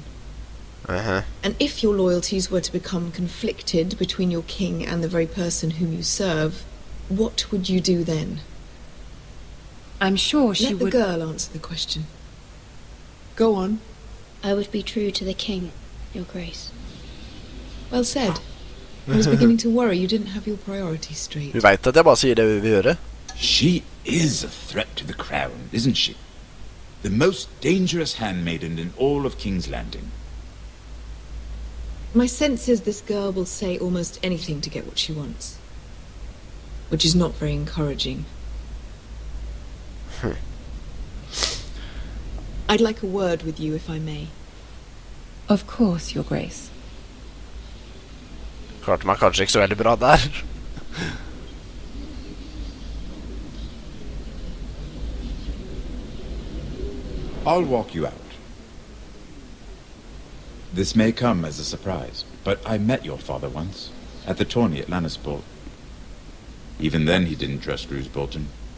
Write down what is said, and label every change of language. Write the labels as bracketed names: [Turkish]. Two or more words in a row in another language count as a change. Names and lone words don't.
[English] And if your loyalties were to become conflicted between your king and the very person whom you serve, what would you do then? I'm sure she would... Let the girl answer the question. Go on. I would be true to the king, Your Grace. Well said. I was beginning to worry you didn't have your priorities straight. [Norwegian] Vi vet at jeg bare sier det vi vil gjøre. [English] She is a threat to the crown, isn't she? The most dangerous handmaiden in all of King's Landing. My sense is this girl will say almost anything to get what she wants. Which is not very encouraging. I'd like a word with you, if I may. Of course, Your Grace. [Norwegian] Klarte meg kanskje ikke så veldig bra der. [English] I'll walk you out. This may come as a surprise, but I met your father once, at the tourney at Lannisport. Even then he didn't trust Roose Bolton.